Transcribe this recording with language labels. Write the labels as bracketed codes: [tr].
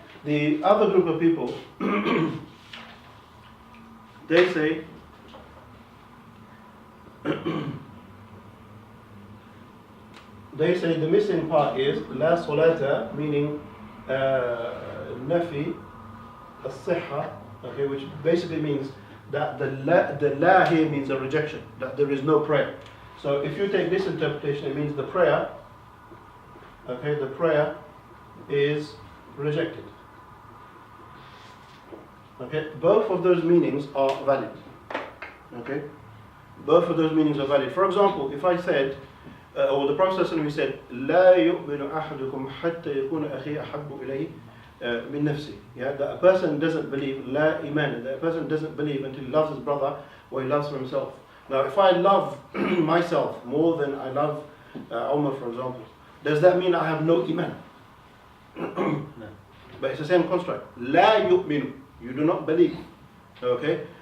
[en] The other group of people, they say the missing part is la salata, meaning nafi as-sihha, okay, which basically means that the la here means a rejection, that there is no prayer. So if you take this interpretation, it means the prayer, okay, the prayer is rejected. Okay, both of those meanings are valid. Okay, both of those meanings are valid. For example, if I said, or the Prophet said, [ar] لا يؤمن أحدكم حتى يكون أخيه أحب إليه من نفسه. [en] Yeah, that a person doesn't believe, [ar] لا إيمان, [en] that a person doesn't believe until he loves his brother or he loves for himself. Now, if I love myself more than I love Umar, for example, does that mean I have no iman? No. But it's the same construct. [ar] لا يؤمن, [en] you do not believe, okay?